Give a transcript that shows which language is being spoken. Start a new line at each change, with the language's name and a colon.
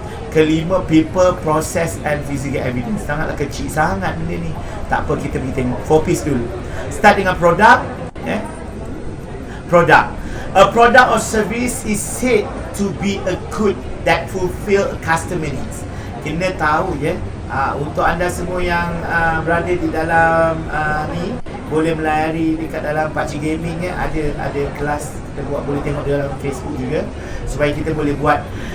Malay: Kelima
English: people, process and physical evidence.
Malay: Sangatlah kecil sangat benda ni. Tak apa, kita pergi tengok 4 piece dulu. Start dengan produk, product.
English: A product or service is said to be a good that fulfill a customer needs.
Malay: Kena tahu, untuk anda semua yang berada di dalam ni, boleh melayari dekat dalam Pakcik Gaming, ada kelas kita buat, boleh tengok dalam Facebook juga, supaya kita boleh buat